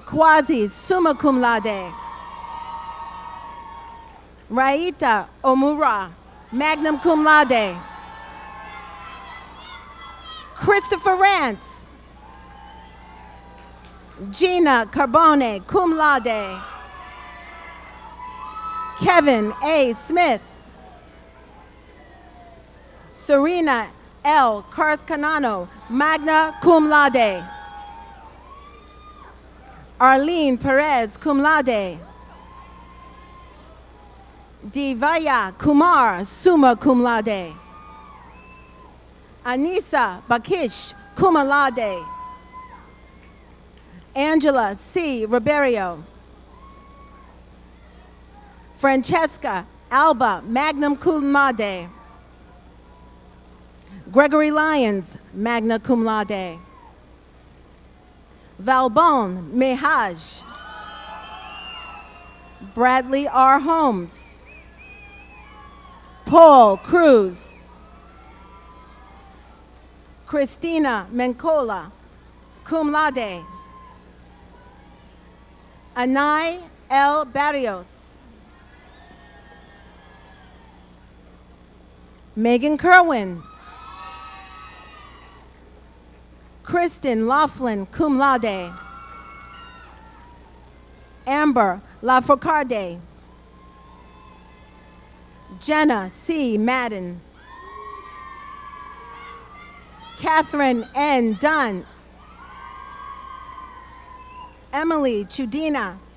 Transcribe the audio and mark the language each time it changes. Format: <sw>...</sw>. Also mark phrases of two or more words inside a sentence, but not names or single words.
<la>Quasi, summa cum laude.</la> <en>Raita Omura,</en> <la>magna cum laude.</la> <en>Christopher Rance. Gina Carbone,</en> <la>cum laude.</la> <en>Kevin A. Smith. Serena L. Carcanano,</en> <la>magna cum laude.</la> <en>Arlene Perez,</en> <la>cum laude.</la> <en>Divaya Kumar,</en> <la>summa cum laude.</la> <en>Anissa Bakish,</en> <la>cum laude.</la> <en>Angela C. Ribeiro. Francesca Alba,</en> <la>magna cum laude.</la> <en>Gregory Lyons,</en> <la>magna cum laude.</la> <en>Valbon Mehaj. Bradley R. Holmes. Paul Cruz. Christina Mencola,</en> <la>cum laude.</la> <en>Anai L. Barrios. Megan Kerwin. Kristen Laughlin,</en> <la>cum laude.</la> <en>Amber Lafourcade. Jenna C. Madden. Catherine N. Dunn. Emily Chudina.</en>